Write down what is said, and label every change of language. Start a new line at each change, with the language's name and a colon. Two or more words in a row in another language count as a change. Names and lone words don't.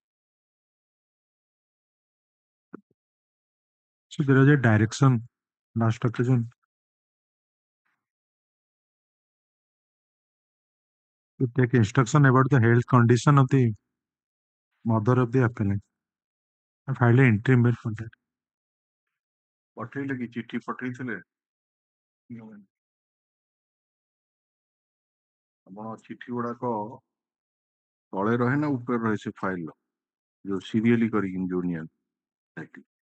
English: So there is a direction last occasion to take instruction about the health condition of the mother of the appellant. I filed an interim bail for that.
Odia: ପଠେଇଲେ କି ଚିଠି ପଠେଇଥିଲେ ଆପଣ ଚିଠି ଗୁଡାକ ତଳେ ରହେ ନା ଉପରେ ରହେ ସେ ଫାଇଲ ଯୋଉ ସିରିୟଲି କରିକି ଯୋଉ ନିଅନ୍ତି